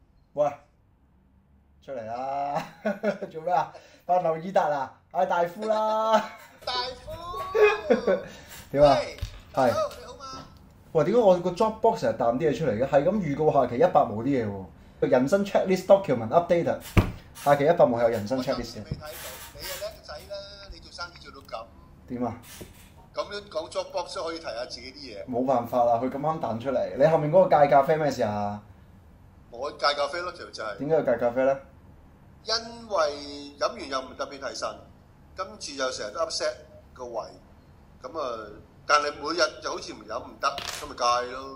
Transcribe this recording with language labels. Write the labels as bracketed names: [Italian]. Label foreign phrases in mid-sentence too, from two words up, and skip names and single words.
[Cantonese] 喂，出嚟啦！做咩啊？翻劉以達啊？嗌大夫啦！大夫，點啊？喂係，Hello，你好嘛？喂，點解我個 Dropbox 成日彈啲嘢出嚟嘅？係咁預告下期100毛啲嘢喎。人生 [English] checklist document updated， [Cantonese] 下期100毛係有人生我暫 checklist 嘅。時未睇到，你係叻仔啦，你做生意做到咁，點啊？咁樣講 Dropbox 都可以提下自己啲嘢。冇辦法啦，佢咁啱彈出嚟。你後面嗰個戒咖啡咩事啊？我戒咖啡咯，就係點解要戒咖啡咧？因為飲完又唔特別提神，跟住又成日都 upset 個胃，咁啊，但係每日就好似唔飲唔得，咁咪戒咯。